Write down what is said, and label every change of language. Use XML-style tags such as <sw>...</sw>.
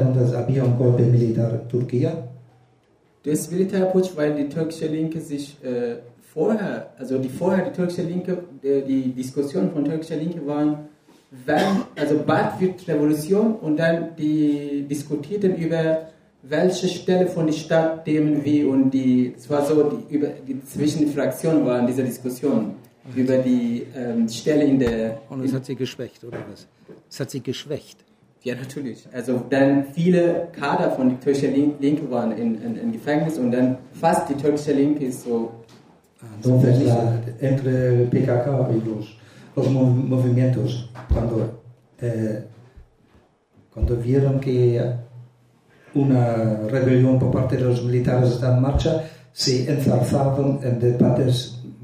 <es>Entonces había un golpe militar en Turquía.</es> <de>Das Militärputsch, weil die türkische Linke sich vorher, also die vorher die türkische Linke, die Diskussion von türkischer Linke waren, wenn, also bald wird Revolution und dann die diskutierten über welche Stelle von der Stadt nehmen wir und die, es war so, die, über, die zwischen den Fraktionen waren diese Diskussion über die Stelle in der. Und es hat sie geschwächt, oder was? Es hat sie geschwächt. Ja, natürlich. Also dann viele Kader von der türkischen Linke waren in Gefängnis und dann fast die türkische Linke ist so.</de> <es>Entonces, entre PKK und los movimientos, cuando vieron que una rebelión por parte de los militares está en marcha, se enzarzaron en debates,</es>